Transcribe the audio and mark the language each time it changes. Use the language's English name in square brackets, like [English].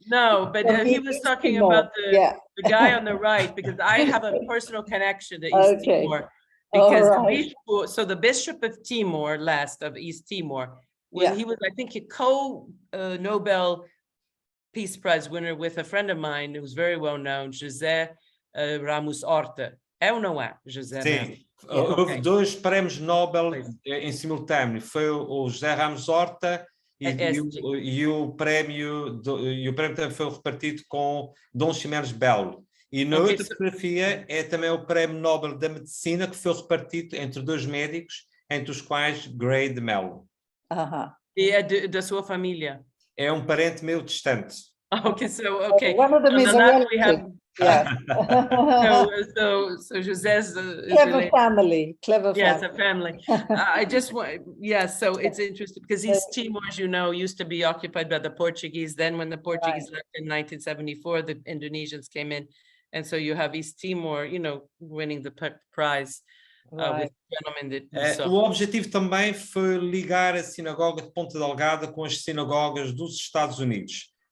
[English] No, but he was talking about the guy on the right, because I have a personal connection to East Timor. Because the Bishop of Timor, of East Timor, when he was, I think, a co-Nobel Peace Prize winner with a friend of mine who's very well known, José Ramos Horta. [Portuguese] É ou não é, José? Sim, houve 2 prémios Nobel em simultâneo. Foi o José Ramos Horta e o prémio também foi repartido com Dom Ximenes Belo. E na outra fotografia é também o Prémio Nobel da Medicina, que foi repartido entre 2 médicos, entre os quais Grade Mel. E é da sua família? É um parente meu distante. [English] One of them is a relative. So José's clever family. Yes, a family. I just want, so it's interesting because East Timor, as you know, used to be occupied by the Portuguese. Then when the Portuguese left in 1974, the Indonesians came in. And so you have East Timor, winning the prize with gentlemen that [Portuguese] O objetivo também foi ligar a sinagoga de Ponta Delgada com as sinagogas dos Estados Unidos.